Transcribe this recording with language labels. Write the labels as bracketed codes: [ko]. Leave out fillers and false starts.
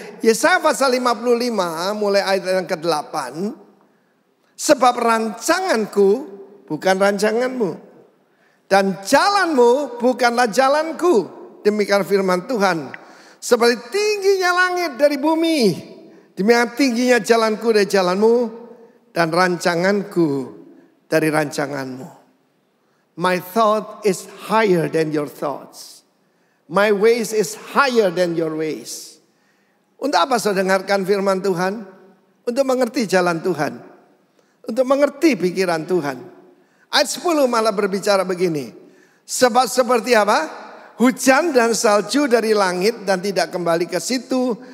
[id] Yesaya pasal 55 mulai ayat yang ke-8. Sebab rancanganku bukan rancanganmu, dan jalanmu bukanlah jalanku. Demikian firman Tuhan. Seperti tingginya langit dari bumi, demikian tingginya jalanku dari jalanmu, dan rancanganku dari rancanganmu. [en] My thought is higher than your thoughts. My ways is higher than your ways. [id] Untuk apa saudara dengarkan firman Tuhan? Untuk mengerti jalan Tuhan. Untuk mengerti pikiran Tuhan. Ayat 10 malah berbicara begini. Sebab seperti apa? Hujan dan salju dari langit dan tidak kembali ke situ.